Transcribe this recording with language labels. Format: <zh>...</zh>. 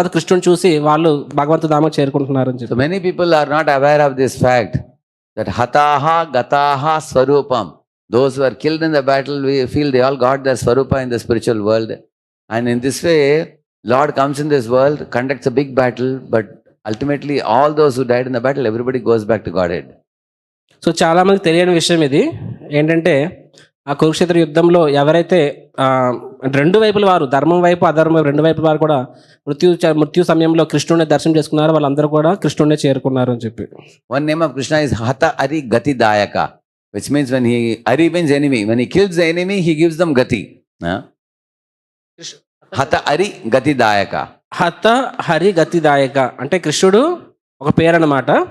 <te>అది కృష్ణుని చూసి వాళ్ళు భగవంతు ధామకు చేరుకుంటున్నారు అని చెప్పి.</te> <en>So many people are not aware of this fact that hataha gataha swarupam, those who are killed in the battle, we feel they all got their swarupa in the spiritual world, and in this way Lord comes in this world, conducts a big battle, but ultimately all those who died in the battle, everybody goes back to Godhead.</en> <te>So చాలామందికి తెలియని విషయం ఇది ఏంటంటే, ఆ కురుక్షేత్ర యుద్ధంలో ఎవరైతే రెండు వైపుల వారు, ధర్మం వైపు అధర్మం వైపు రెండు వైపుల వారు కూడా మృత్యు సమయంలో కృష్ణుడిని దర్శనం చేసుకున్నారు, వాళ్ళందరూ కూడా కృష్ణుడినే చేరుకున్నారు అని చెప్పి.</te> <en>One name of Krishna is Hata Ari Gati Dayaka, which means when Ari means enemy, when he kills the enemy, he gives them Gati. Hata Ari Gati Dayaka.</en> <te>హత Hari గతిదాయక అంటే కృష్ణుడు ఒక పేరు అన్నమాట.</te>